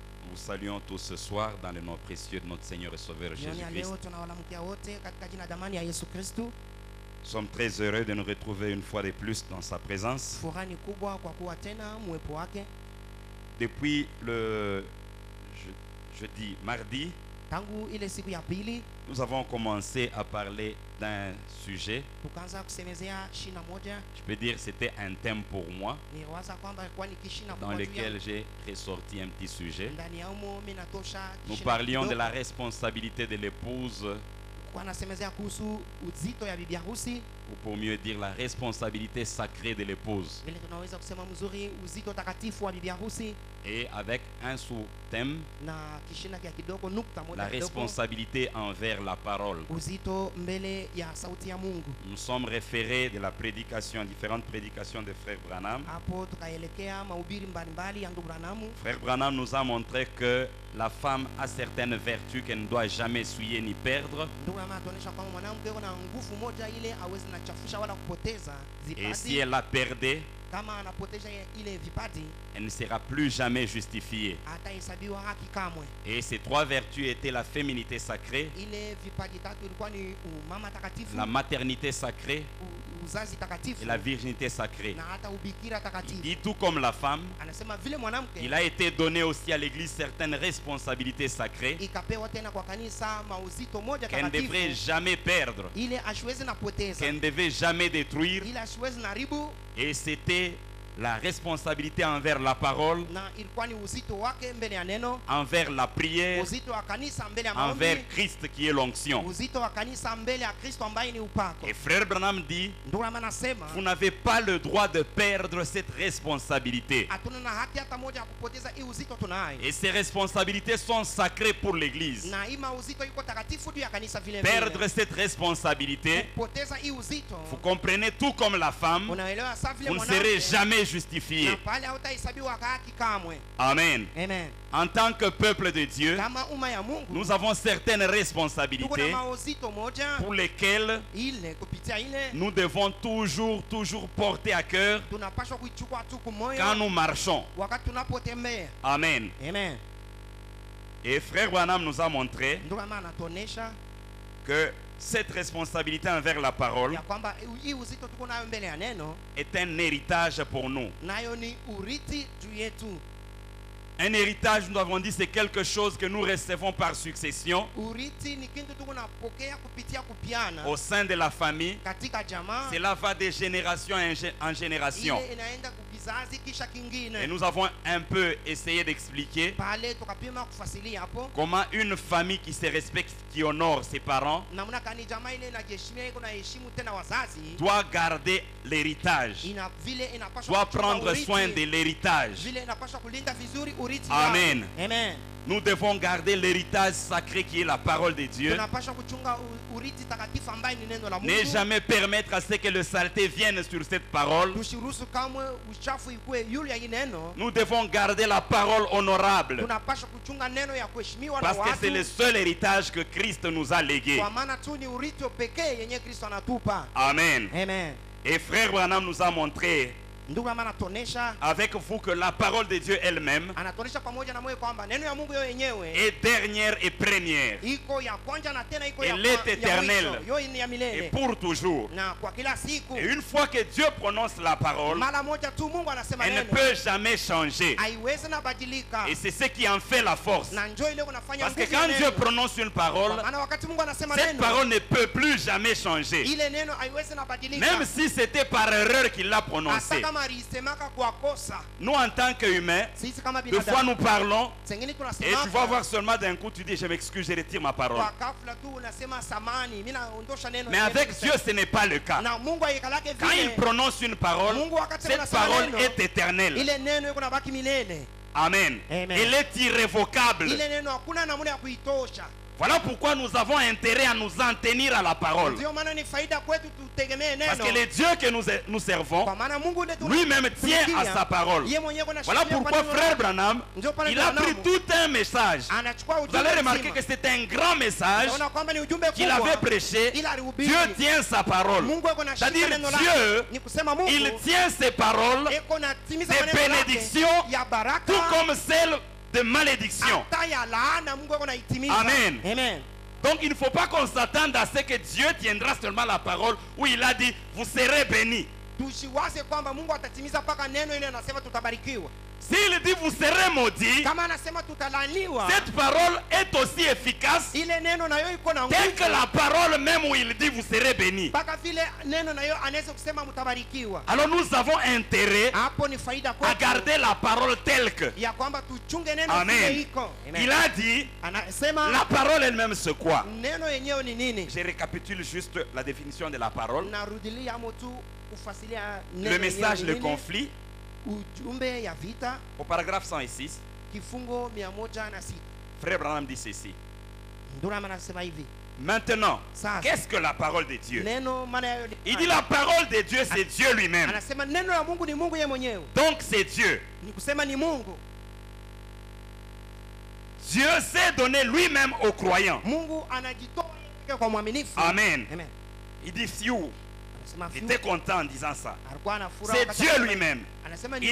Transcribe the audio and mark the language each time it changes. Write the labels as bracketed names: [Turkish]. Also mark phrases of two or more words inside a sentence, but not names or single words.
[French] vous saluons tous ce soir dans le nom précieux de notre Seigneur et Sauveur [Swahili] Jioni ya [French] Jésus-Christ. [Swahili] leo tunawalamukia wote katika jina damani ya Yesu Kristu. [French] Nous sommes très heureux de nous retrouver une fois de plus dans sa présence. [Swahili] Furaha ni kubwa kwa kuwa tena muwepo wake. [French] Depuis le jeudi, mardi, [Swahili] Tangu ile siku ya pili [French] nous avons commencé à parler d'un sujet. [Swahili] tukaanza kusemezea shina moja. [French] Je peux dire que c'était un thème pour moi, [Swahili] Niwaza kwamba ilikuwa ni kishina [French] dans [Swahili] kubwa juu [French] lequel [Swahili] ya [French] j'ai ressorti un petit sujet. [Swahili] ndani ya umo mimi natosha [French] Nous [Swahili] kishina [French] parlions de [Swahili] kidogo. [French] la responsabilité de l'épouse, [Swahili] Kwa nasemezea kuhusu uzito ya bibi harusi, [French] ou pour mieux dire la responsabilité sacrée de l'épouse. [Swahili] vile tunaweza kusema mzuri uzito takatifu wa bibi harusi, [French] Et avec un sous-thème, [Swahili] na kishina kia kidogo nukta moja [French] la [Swahili] kidogo, [French] responsabilité envers la parole. [Swahili] uzito mbele ya sauti ya Mungu. [French] Nous sommes référés de la prédication, différentes prédications de Frère Branham. [Swahili] Hapo tukaelekea mahubiri mbalimbali ya ndugu Branamu. [French] Frère Branham nous a montré que la femme a certaines vertus qu'elle ne doit jamais souiller ni perdre. [Swahili] Ndugu Branamu atuonyesha kwamba mwanamke yuko na nguvu moja ile hawezi na chafusha wala kupoteza [French] Et si [Swahili] vipaji. [French] elle la perdait, [Swahili] Kama anapoteza ile vipaji [French] elle ne sera plus jamais justifiée. [Swahili] atahesabiwa haki kamwe. [French] Et ces trois vertus étaient la féminité sacrée, [Swahili] Ile vipaji tatu ilikuwa ni umama takatifu, [French] la maternité sacrée [Swahili] uzazi takatifu [French] et la virginité sacrée. [Swahili] na hata ubikira [French] Il [Swahili] takatifu. [French] dit tout comme la femme, [Swahili] Anasema vile mwanamke [French] il a été donné aussi à l'église certaines responsabilités sacrées [Swahili] ikapewa tena kwa kanisa mauzito moja [French] qu'elle ne devrait [Swahili] takatifu [French] jamais perdre, [Swahili] ile asiwezi na poteza, [French] qu'elle ne devait jamais détruire. [Swahili] ile asiwezi na haribu, [French] Et c'était la responsabilité envers la parole, [Swahili] na ilikuwa ni uzito wake mbele ya neno, [French] envers la prière, [Swahili] uzito wa kanisa mbele ya [French] envers [Swahili] maombi, [French] Christ qui est l'onction. [Swahili] uzito wa kanisa mbele ya Kristo ambaye ni upako. [French] Et Frère Branham dit, [Swahili] Ndio maana nasema [French] vous n'avez pas le droit de perdre cette responsabilité. [Swahili] hatuna na haki hata moja ya kupoteza hii uzito tunayo, [French] Et ces responsabilités sont sacrées pour l'Église. [Swahili] na hii mauzito yuko takatifu juu ya kanisa vile [French] Perdre [Swahili] vile. [French] cette responsabilité, [Swahili] Kupoteza hii uzito, [French] vous comprenez, tout comme la femme, [Swahili] unaelewa sawa vile [French] vous ne serez [Swahili] mwanamke, [French] jamais justifié. [Swahili] na pale hautahesabiwa haki kamwe. [French] Amen. [Swahili] Amen. [French] En tant que peuple de Dieu, [Swahili] Kama umma ya Mungu [French] nous avons certaines [Swahili] tuko na [French] responsabilités [Swahili] mauzito moja [French] pour lesquelles [Swahili] ile, kupitia ile [French] nous devons toujours porter à cœur [Swahili] tunapaswa kuichukua tu [French] quand [Swahili] kumoyo [French] nous marchons. [Swahili] wakati tunapotembea. [French] Amen. [Swahili] Amen. [French] Et Frère Branham nous a montré [Swahili] Ndio maana anatuonesha [French] que cette responsabilité envers la parole [Swahili] ya kwamba hii uzito tuko nayo mbele ya neno [French] est un héritage pour nous. [Swahili] nayo ni urithi juu yetu. [French] Un héritage, nous avons dit, c'est quelque chose que nous recevons par succession [Swahili] Urithi ni kitu tuko napokea kupitia kupiana [French] au sein de la famille. [Swahili] katika jamaa, [French] Cela va de génération en génération. [Swahili] ile inaenda kukizazi kisha [French] Et [Swahili] kingine. [French] nous avons un peu essayé d'expliquer [Swahili] Pale tukapima kufasilia hapo [French] comment une famille qui se respecte, qui honore ses parents, [Swahili] namna kani jamaa ile inajiheshimia, iko na heshimu tena wazazi, [French] doit garder l'héritage, [Swahili] ina vile inapaswa [French] doit [Swahili] kuchunga [French] prendre [Swahili] urithi, [French] soin de l'héritage. [Swahili] vile inapaswa kulinda vizuri urithi [French] Amen. [Swahili] yao. [French] Amen. Nous devons garder l'héritage sacré qui est la parole de Dieu. [Swahili] Tunapaswa kuchunga urithi takatifu ambaye ni neno la [French] Ne [Swahili] Mungu. [French] jamais permettre à ce que le saleté vienne sur cette parole. [Swahili] Tusiruhusu kamwe uchafu ikue yule ya hii neno. [French] Nous devons garder la parole honorable [Swahili] Tunapaswa kuchunga neno ya kuheshimiwa na [French] parce que c'est le [Swahili] watu, [French] seul héritage que Christ nous a légué. [Swahili] kwa maana tu ni urithi pekee yenye Kristo anatupa. [French] Amen. [Swahili] Amen. [French] Et Frère Branham nous a montré [Swahili] Ndugu ama anatuonesha, [French] avec vous que la parole de Dieu elle-même [Swahili] anatuonesha pamoja na moyo kwamba neno ya Mungu yo yenyewe [French] est dernière et première [Swahili] iko ya kwanza na tena iko ya [French] Elle est éternelle. [Swahili] mwisho. Yo ni ya [French] et [Swahili] milele [French] pour toujours. [Swahili] na kwa kila siku. [French] Et une fois que Dieu prononce la parole, [Swahili] Mara moja tu Mungu anasema [French] elle ne [Swahili] neno, [French] peut jamais changer. [Swahili] haiwezi na badilika, [French] Et c'est ce qui en fait la force. [Swahili] na njoo ile kunafanya [French] Parce que [Swahili] nguvu ya [French] quand Dieu [Swahili] neno. [French] prononce une parole, [Swahili] Kwa maana wakati Mungu anasema [French] cette [Swahili] neno, [French] parole ne peut plus jamais changer. [Swahili] ile neno haiwezi na badilika, [French] Même si c'était par erreur qu'il l'a [Swahili] hata [French] prononcé. [Swahili] kama alisemaka kwa kosa. [French] Nous, en tant qu'humains, [Swahili] Sisi kama [French] des fois nous [Swahili] binadamu [French] parlons [Swahili] sengine [French] et tu vas [Swahili] tunasemaka [French] voir seulement d'un coup, tu dis, je m'excuse, je retire ma parole. [Swahili] kwa ghafla tu unasema samani, mimi naondosha neno. [French] Mais avec Dieu, ce n'est pas le cas. [Swahili] na Mungu aikalake [French] Quand il [Swahili] vile, [French] prononce une parole, [Swahili] Mungu wakati [French] cette [Swahili] anasema [French] parole [Swahili] neno, [French] est éternelle. [Swahili] ile neno iko nabaki milele. [French] Amen. [Swahili] Amen. [French] Elle est irrévocable. [Swahili] Ile neno hakuna namna ya kuitosha. [French] Voilà pourquoi nous avons intérêt à nous en tenir à la parole. [Swahili] Ndio maana ni faida kwetu tutegemee [French] Parce [Swahili] neno. [French] que le Dieu que nous servons, [Swahili] Kwa maana Mungu ndiye [French] lui-même tient à sa parole. [Swahili] Yeye mwenyewe kuna [French] Voilà pourquoi Frère Branham, [Swahili] Ndio pale [French] il a pris [Swahili] Branham [French] tout un message. [Swahili] anachukua [French] Vous [Swahili] ujumbe [French] allez remarquer [Swahili] mzima. [French] que c'est un grand message [Swahili] Unaona kwamba ni ujumbe [French] qu'il avait [Swahili] kubwa. [French] prêché. [Swahili] Ila alihubiri. [French] Dieu tient sa parole. [Swahili] Mungu yuko na [French] C'est-à-dire [Swahili] shika neno lake. [French] Dieu, [Swahili] Ni kusema Mungu [French] il tient ses paroles [Swahili] yuko na timiza [French] des [Swahili] maneno yake [French] bénédictions, [Swahili] ya baraka [French] tout comme celles de malédiction. [Swahili] hata ya laana Mungu ako naitimiza. [French] Amen. [Swahili] Amen. [French] Donc il ne faut pas qu'on s'attende à ce que Dieu tiendra seulement la parole où il a dit vous serez bénis. [Swahili] Tusiwaze kwamba Mungu atatimiza mpaka neno ile anasema tutabarikiwa. [French] S'il dit vous serez maudits, [Swahili] Kama anasema tutalaniwa, [French] cette parole est aussi efficace [Swahili] ile neno nayo iko na [French] tel [Swahili] nguvu [French] que la parole même où il dit vous serez bénis. [Swahili] mpaka vile neno nayo anaweza kusema mtabarikiwa. [French] Alors nous avons intérêt [Swahili] Hapo ni faida [French] à [Swahili] kwetu [French] garder la parole telle que. [Swahili] ya kwamba tuchunge neno [French] Amen. [Swahili] vile iko. Amen. [French] Il a dit [Swahili] Anasema [French] la parole elle-même c'est quoi? [Swahili] neno yenyewe ni nini? [French] Je récapitule juste la définition de la parole. [Swahili] Narudilia amo tu ufasilia [French] Le [Swahili] neno [French] message, [Swahili] yenyewe [French] le [Swahili] ni nini? [French] conflit, [Swahili] Ujumbe ya vita, [French] au paragraphe 106, [Swahili] kifungo 106. [French] Frère Branham dit ceci. [Swahili] Ndurama anasema hivi. [French] Maintenant, [Swahili] Sasa, [French] qu'est-ce que la parole de Dieu? [Swahili] neno maana yayo ni [French] Il dit la parole de Dieu c'est Dieu lui-même. [Swahili] anasema neno la Mungu ni Mungu yeye mwenyewe. [French] Donc c'est Dieu. [Swahili] Ni kusema ni Mungu. [French] Dieu s'est donné lui-même aux croyants. [Swahili] Mungu anajitoa yeye kwa mwaminifu. [French] Amen. [Swahili] Amen. [French] Il dit fiou. [Swahili] Anasema [French] Il était content en disant ça. [Swahili] alikuwa na furaha [French] C'est [Swahili] wakati [French] Dieu [Swahili] anasema- [French] lui-même. [Swahili] Anasema ni